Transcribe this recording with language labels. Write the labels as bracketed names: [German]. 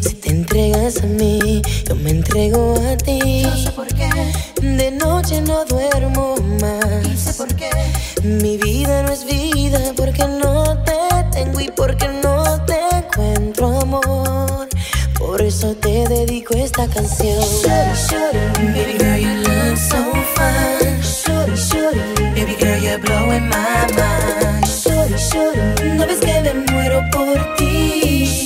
[Spanish] Si te entregas a mí, yo me entrego a ti. No sé por qué, De noche no duermo más. y sé por qué. Mi vida no es vida porque no te tengo y porque no te encuentro, amor. Por eso te dedico esta canción. [English] Shorty, shorty, baby girl, you look so fine. Shorty, shorty, baby girl, you're blowing my mind. [Spanish] Shorty, shorty, no ves que me muero por ti.